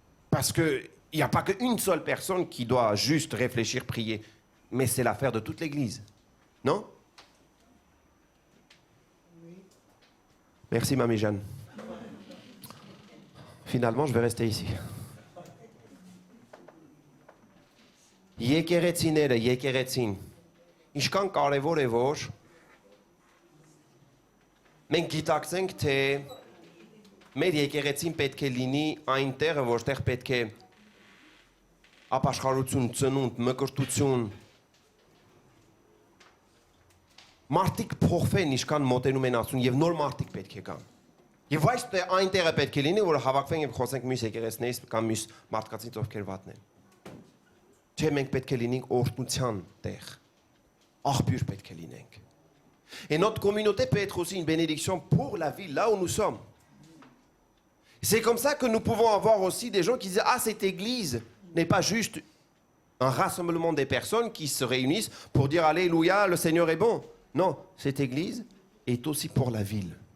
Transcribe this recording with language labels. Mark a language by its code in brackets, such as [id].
[fr] Parce qu'il n'y a pas qu'une seule personne qui doit juste réfléchir, prier. Mais c'est l'affaire de toute l'Église. Non? Merci, Mamie Jeanne. Finalement, je vais rester ici. [hy] Եկեղեցիները, եկեղեցին, ինչքան կարևոր է որ մենք գիտակցենք, թե մեր եկեղեցին պետք է լինի այն տեղը, որտեղ պետք է ապաշխարություն, ծնունդ, մկրտություն, մարդիկ փոխվեն, ինչքան մոտենում են Աստծուն, եւ նոր մարդիկ պետք է գան։ Եվ այս այն տեղը պետք է լինի, որ հավաքվենք եւ խոսենք մյուս եկեղեցիներից կամ մյուս մարդկանցից, ովքեր վատն են։ Չէ, մենք պետք է լինենք օրհնության տեղ, աղբյուր պետք է լինենք։ [fr] Et notre communauté peut être aussi une bénédiction pour la ville, là où nous sommes. C'est comme ça que nous pouvons avoir aussi des gens qui disent « Ah, cette église n'est pas juste un rassemblement des personnes qui se réunissent pour dire « Alléluia, le Seigneur est bon ». Non, cette église est aussi pour la ville.